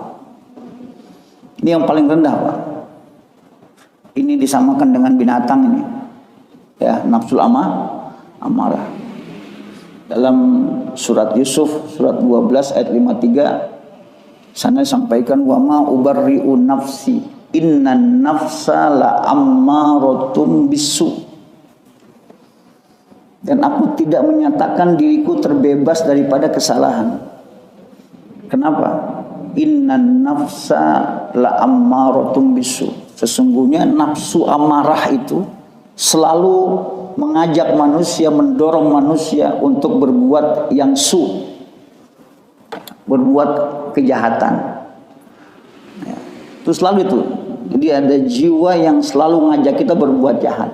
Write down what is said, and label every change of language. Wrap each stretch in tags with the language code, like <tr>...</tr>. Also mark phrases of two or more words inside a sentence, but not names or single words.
<id>Ini yang paling rendah, Pak. Ini disamakan dengan binatang ini.</id> <ar>Ya, النفس الأمارة.</ar> <id>Dalam surat Yusuf, surat 12 ayat 53, sana sampaikan</id> <ar>وما أبرئ نفسي إن النفس لأمارة بالسوء.</ar> <id>Dan aku tidak menyatakan diriku terbebas daripada kesalahan. Kenapa?</id> <ar>إن النفس لأمارة بالسوء.</ar> <id>Sesungguhnya nafsu amarah itu selalu mengajak manusia, mendorong manusia untuk berbuat yang berbuat kejahatan. Ya, itu selalu itu. Jadi ada jiwa yang selalu mengajak kita berbuat jahat.</id>